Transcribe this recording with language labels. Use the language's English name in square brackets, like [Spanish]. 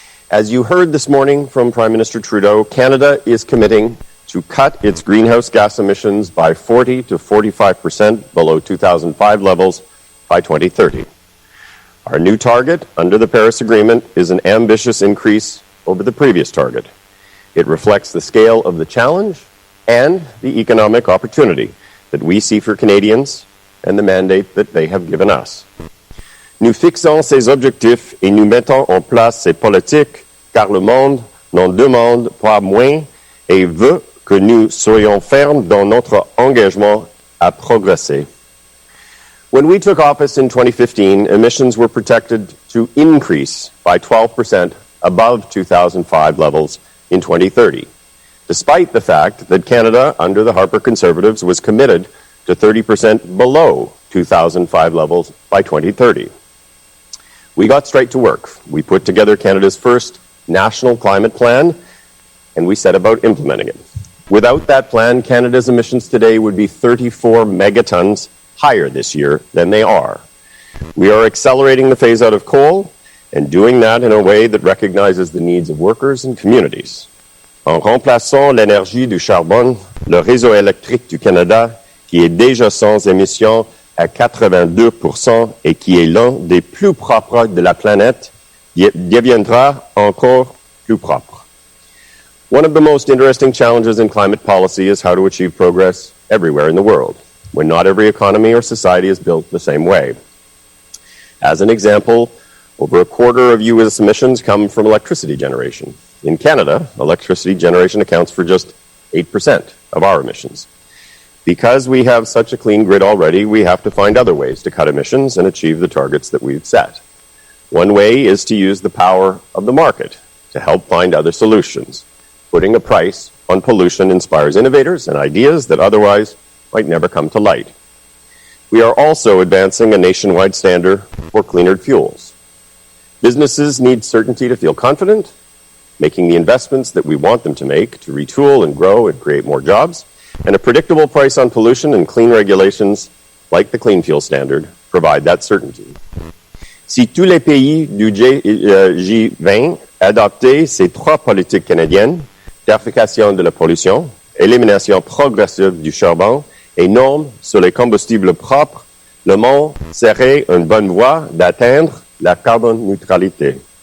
[English] As you heard this morning from Prime Minister Trudeau, Canada is committing to cut its greenhouse gas emissions by 40 to 45% below 2005 levels by 2030. Our new target under the Paris Agreement is an ambitious increase over the previous target. It reflects the scale of the challenge and the economic opportunity that we see for Canadians and the mandate that they have given us. [French] Nous fixons ces objectifs et nous mettons en place ces politiques car le monde n'en demande pas moins et veut que nous soyons fermes dans notre engagement à progresser. [English] When we took office in 2015, emissions were projected to increase by 12% above 2005 levels in 2030, despite the fact that Canada, under the Harper Conservatives, was committed to 30% below 2005 levels by 2030. We got straight to work. We put together Canada's first national climate plan, and we set about implementing it. Without that plan, Canada's emissions today would be 34 megatons higher this year than they are. We are accelerating the phase-out of coal and doing that in a way that recognizes the needs of workers and communities. [French] En remplaçant l'énergie du charbon, le réseau électrique du Canada, qui est déjà sans émissions à 82% et qui est l'un des plus propres de la planète, deviendra encore plus propre. [English] One of the most interesting challenges in climate policy is how to achieve progress everywhere in the world, when not every economy or society is built the same way. As an example, over a quarter of U.S. emissions come from electricity generation. In Canada, electricity generation accounts for just 8% of our emissions. Because we have such a clean grid already, we have to find other ways to cut emissions and achieve the targets that we've set. One way is to use the power of the market to help find other solutions. Putting a price on pollution inspires innovators and ideas that otherwise might never come to light. We are also advancing a nationwide standard for cleaner fuels. Businesses need certainty to feel confident, making the investments that we want them to make to retool and grow and create more jobs, and a predictable price on pollution and clean regulations like the Clean Fuel Standard provide that certainty. [French] Si tous les pays du G20 adoptaient ces trois politiques canadiennes, tarification de la pollution, élimination progressive du charbon et normes sur les combustibles propres, le monde serait une bonne voie d'atteindre la carbone neutralité.